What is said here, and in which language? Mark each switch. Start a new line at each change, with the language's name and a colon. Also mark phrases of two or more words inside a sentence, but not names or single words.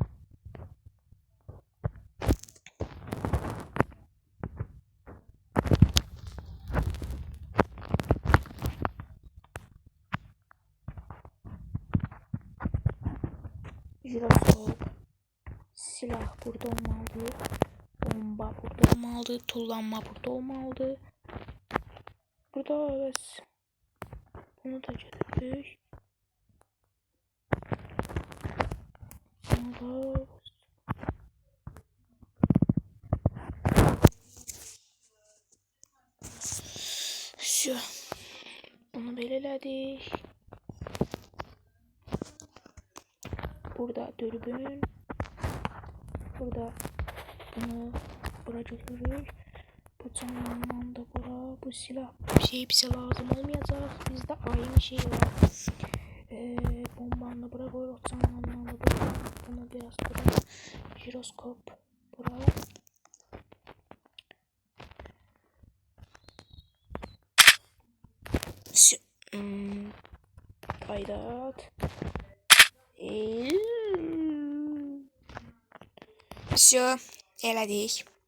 Azerbaijani: Jiroskop. Silah burada olmalıdır. Bomba burada olmalıdır. Tullanma burada olmalıdır. Burada evet. Bunu da götürdük. Bunu da... Şu.
Turkish: Bunu belirledik. Burada dürbün.
Azerbaijani: Burada bunu buraya götürürük. Bu canlanma da bura. Bu silah bir şey bize lazım olmayacak.
Turkish: Bizde aynı şey var. Bombanı bura koyuyoruz.
Azerbaijani: Canlanmanı bura. Bunu biraz bura. Jiroskop bura. Kaydat. Все, elədik.